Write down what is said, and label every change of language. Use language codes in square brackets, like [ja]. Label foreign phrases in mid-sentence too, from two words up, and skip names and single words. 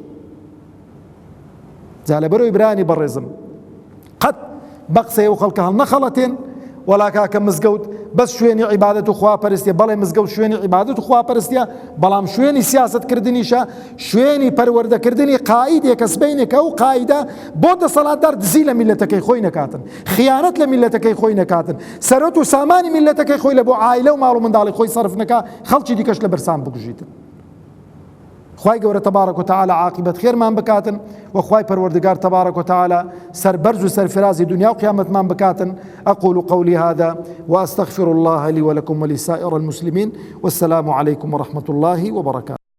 [ckb] جا لەبەرەوەی برانی بەڕێزم قەت بە قسەی ئەو خەڵکە هەڵ نەخەڵەتێن وەلا کاکە مزگەوت بەس شوێنی عیبادەت و خواپەرستیە، بەڵێ مزگەوت شوێنی عیبادەت و خواپەرستیە، بەڵام شوێنی سیاسەتکردنیشە، شوێنی پەروەردەکردنی قائیدێکە سبەینێکە ئەو قائیدە بۆ دەسەڵاتدار دزی لە میلەتەکەی خۆی نەکاتن، خیانەت لە میلەتەکەی خۆی نەکاتن، سەرۆت و سامانی میلەتەکەی خۆی لە بۆ عایلە و ماڵ و منداڵی خۆی سەرف نەکا، خەڵکی دیکەش لە بەرسان بکوژیتن. خوای گەورە [ar] تەبارەک و تەعالە [ckb] عاقبەت خێرمان بکاتن و خوای پەروەردگار [ar] تەبارەک و تەعالە [ckb] سەربەرز و سەرفرازی دنیا و قیامەتمان بکاتن. [ar] أقول قولي هذا وأستغفر الله لي ولكم ولسائر المسلمين والسلام عليكم ورحمة الله وبركاته.